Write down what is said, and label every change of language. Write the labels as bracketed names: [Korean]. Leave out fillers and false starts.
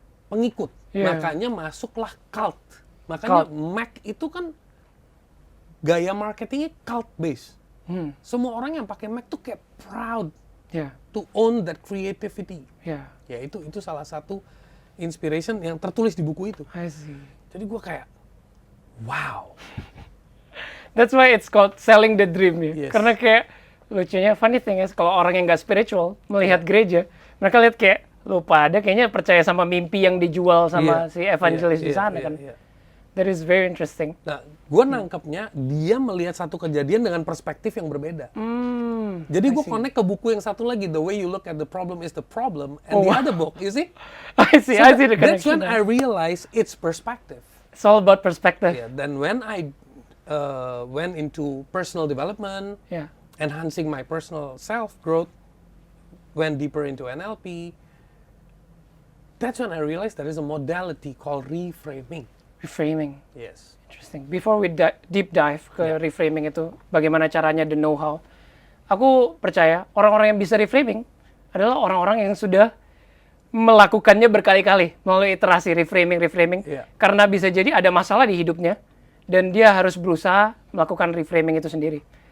[Indonesian] Pengikut. Yeah. Makanya masuklah cult. Makanya Mac itu kan gaya marketingnya cult based. Semua orang yang pakai Mac tuh kayak proud. [English] To own that creativity. [Indonesian] Ya itu salah satu inspiration yang tertulis di buku itu. [English] I see. [Indonesian] Jadi gue kayak, wow. [English] That's why it's called Selling the Dream [Indonesian] ya. [English] Yes. [Indonesian] Karena kayak lucunya, [English] funny thing is [Indonesian] kalau orang yang nggak spiritual melihat gereja, mereka lihat kayak lu pada kayaknya percaya sama mimpi yang dijual sama si evangelis di sana kan. [English] That is very interesting. [Indonesian] Nah, gue nangkepnya dia melihat satu kejadian dengan perspektif yang berbeda. Jadi gue connect ke buku yang satu lagi, The Way You Look at the Problem is the Problem, [English] and the other book, you see? I see the connection. That's when I realized it's perspective. It's all about perspective. Yeah, then when I went into personal development, enhancing my personal self-growth, went deeper into NLP, That's when I realized there is a modality called reframing. Reframing. Yes. Interesting. Before we deep dive [Indonesian] ke reframing itu, bagaimana caranya, [English] the know-how, [Indonesian] aku percaya orang-orang yang bisa reframing adalah orang-orang yang sudah melakukannya berkali-kali melalui iterasi reframing. Karena bisa jadi ada masalah di hidupnya dan dia harus berusaha melakukan reframing itu sendiri.